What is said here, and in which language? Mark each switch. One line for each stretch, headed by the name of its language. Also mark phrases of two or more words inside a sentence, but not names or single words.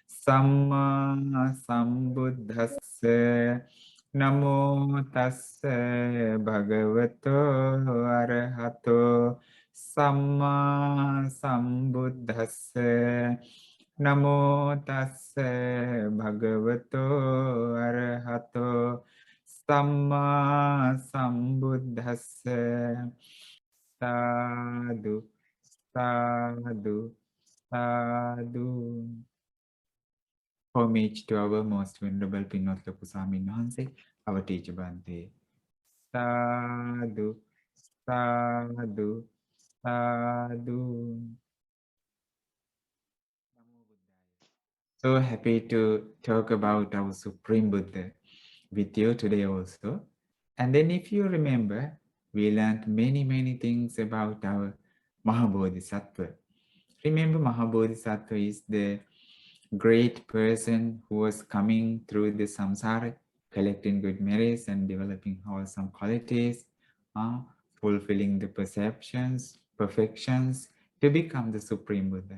Pali: Samma sambuddhassa namo tassa bhagavato arahato Samma sambuddhassa namo tassa bhagavato arahato Samma sambuddhassa Sadhu sadhu sadhu.
English: Homage to our most venerable Pinot Lokusami Nanse, our teacher Bante.
Pali: Sadhu, sadhu, sadhu.
English: So happy to talk about our Supreme Buddha with you today also. And then if you remember, we learned many things about our Mahabodhisattva. Remember, Mahabodhisattva is the great person who was coming through the samsara, collecting good merits and developing wholesome qualities, fulfilling the perceptions, perfections to become the Supreme Buddha.